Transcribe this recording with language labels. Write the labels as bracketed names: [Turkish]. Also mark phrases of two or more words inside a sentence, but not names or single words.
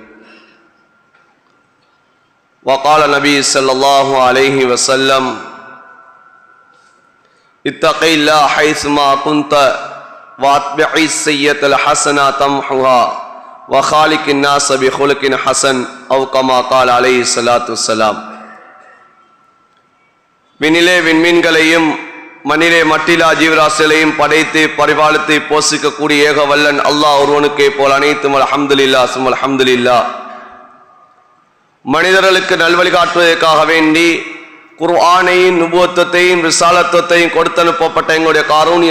[Arabic] وقال النبي صلى الله عليه وسلم اتق الله حيثما كنت واتبع السيئة الحسنة تمحها وخالق الناس بخلق حسن أو كما قال عليه الصلاة والسلام. [Tamil] விண்ணிலே விண்மீன்களையும் மண்ணிலே மட்டிலா ஜீவராசிகளையும் படைத்து பரிபாலித்து போஷிக்கக்கூடிய ஏக வல்லன் அல்லாஹ் ஒருவனுக்கே போல் அனைத்தும் அல்ஹம்துலில்லாஹ் சும்ம அல்ஹம்துலில்லாஹ். மனிதர்களுக்கு நல்வழி காட்டுவதற்காக வேண்டி குர்ஆனையும் நுபுவத்தையும் ரிசாலத்துவத்தையும் கொடுத்தனுப்பப்பட்ட எங்களுடைய காரூணிய